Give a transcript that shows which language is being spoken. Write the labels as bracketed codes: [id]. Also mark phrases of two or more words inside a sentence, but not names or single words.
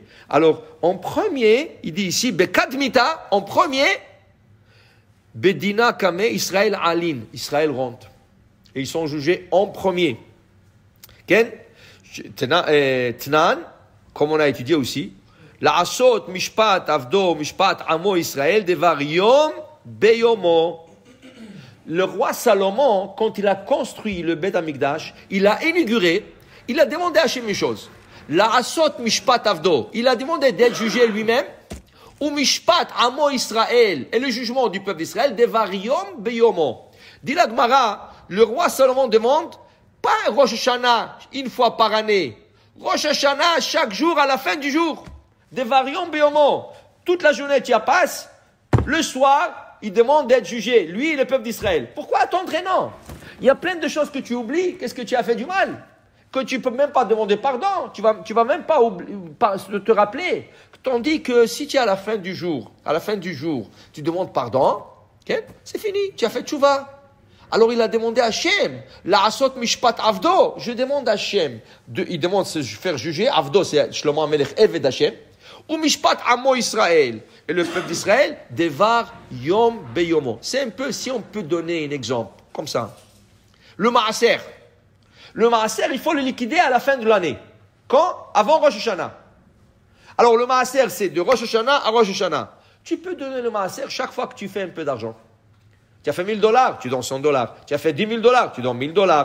[fr] Alors, en premier, il dit ici, Bekadmita, en premier, [arc] בדינא קמיה ישראל עאלין. [fr] Israël rentre. Et ils sont jugés en premier. Tnan, comme on a étudié aussi, [he] לעשות משפט עבדו משפט עמו ישראל דבר יום ביומו. [fr] Le roi Salomon, quand il a construit le [he] בית המקדש, [fr] il a inauguré, il a demandé à Hachem une chose. [he] לעשות משפט עבדו, [fr] il a demandé d'être jugé lui-même, [he] ומשפט עמו ישראל, [fr] et le jugement du peuple d'Israël [he] דבר יום ביומו. [fr] Dit la Gemara, le roi Salomon demande pas Rosh Hashanah une fois par année. Rosh Hashanah chaque jour à la fin du jour. [he] דבר יום ביומו. [fr] Toute la journée tu y passes. Le soir, il demande d'être jugé. Lui et le peuple d'Israël. Pourquoi attendre un an? Il y a plein de choses que tu oublies. Qu'est-ce que tu as fait du mal? Que tu peux même pas demander pardon. Tu vas même pas te rappeler. Tandis que si tu es à la fin du jour, tu demandes pardon, okay? C'est fini. Tu as fait tchouva. Alors il a demandé à Hachem, [he] לעשות משפט עבדו, [fr] je demande à Hachem, il demande de se faire juger, avdo c'est [he] שלמה המלך עבד השם, ומשפט עמו ישראל, [fr] et le peuple d'Israël, [he] דבר יום ביומו. [fr] C'est un peu, si on peut donner un exemple, comme ça. Le maaser, il faut le liquider à la fin de l'année. Quand? Avant Rosh Hashanah. Alors le maaser c'est de Rosh Hashanah à Rosh Hashanah. Tu peux donner le maaser chaque fois que tu fais un peu d'argent. Tu as fait $1,000, tu donnes $100. Tu as fait $10,000, tu donnes $1,000.